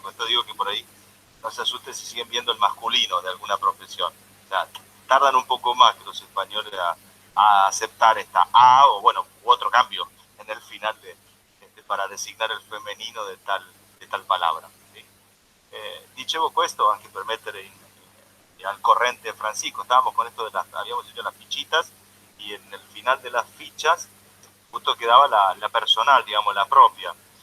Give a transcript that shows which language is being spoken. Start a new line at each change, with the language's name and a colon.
Spanish: Por esto digo que por ahí no se asusten si siguen viendo el masculino de alguna profesión. O sea, tardan un poco más que los españoles a aceptar esta A o bueno, u otro cambio en el final para designar el femenino de tal palabra. ¿Sí?
Italian: Dicevo questo anche per mettere al corriente Francisco.
Spanish: Estábamos con esto habíamos hecho las fichitas y en el final de las fichas justo quedaba la personal, digamos, la propia.